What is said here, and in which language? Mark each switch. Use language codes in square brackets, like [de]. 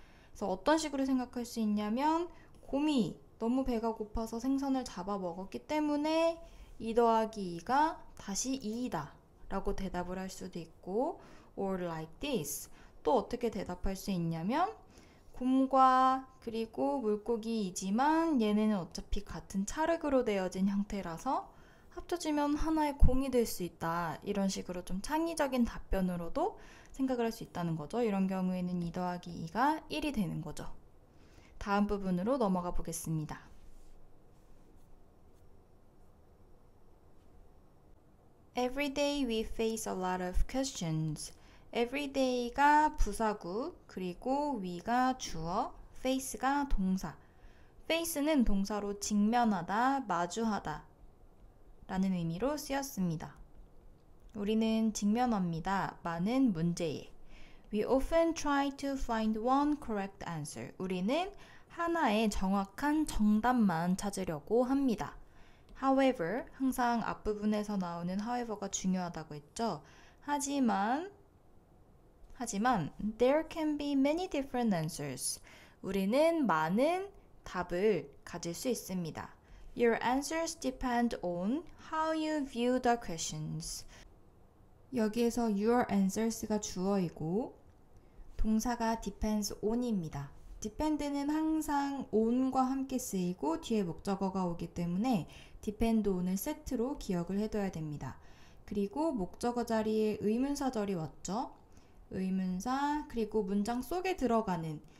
[ko] 그래서 어떤 식으로 생각할 수 있냐면 곰이 너무 배가 고파서 생선을 잡아 먹었기 때문에 2 더하기 2가 다시 2이다 라고 대답을 할 수도 있고 [en] or like this [ko] 또 어떻게 대답할 수 있냐면 곰과 그리고 물고기이지만 얘네는 어차피 같은 찰흙으로 되어진 형태라서 합쳐지면 하나의 곰이 될 수 있다. 이런 식으로 좀 창의적인 답변으로도 생각을 할 수 있다는 거죠. 이런 경우에는 2 더하기 2가 1이 되는 거죠. 다음 부분으로 넘어가 보겠습니다. [en] Every day we face a lot of questions. [ko] Everyday가 부사구, 그리고 we가 주어, face가 동사. face는 동사로 직면하다, 마주하다 라는 의미로 쓰였습니다. 우리는 직면합니다. 많은 문제에. [en] We often try to find one correct answer. [ko] 우리는 하나의 정확한 정답만 찾으려고 합니다. However, 항상 앞부분에서 나오는 however가 중요하다고 했죠. 하지만 [en] there can be many different answers. [ko] 우리는 많은 답을 가질 수 있습니다. [en] Your answers depend on how you view the questions. [ko] 여기에서 your answers가 주어이고 동사가 depends on입니다. depend는 항상 on과 함께 쓰이고 뒤에 목적어가 오기 때문에 depend on을 세트로 기억을 해둬야 됩니다. 그리고 목적어 자리에 의문사절이 왔죠. 의문사 그리고 문장 속에 들어가는